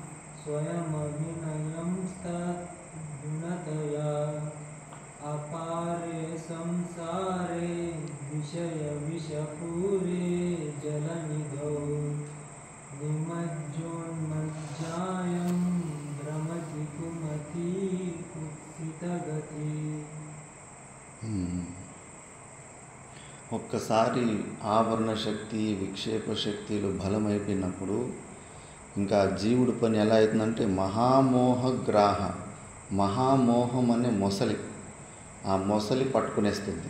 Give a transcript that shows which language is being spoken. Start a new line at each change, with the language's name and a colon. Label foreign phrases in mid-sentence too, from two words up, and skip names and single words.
Sanskrit: स्वयमभिनयंस्तद्गुणतया अपारे संसारे विषयविषपूरे जलनिधौ निमज्जोन्मज्जायं भ्रमति कुमति कुत्सितगति।
Telugu: ఒక్కసారి ఆవరణ శక్తి విక్షేప శక్తులు బలమైపోయినప్పుడు ఇంకా జీవుడి పని ఎలా అవుతుందంటే మహామోహగ్రాహ, మహామోహం అనే మొసలి, ఆ మొసలి పట్టుకునేస్తుంది.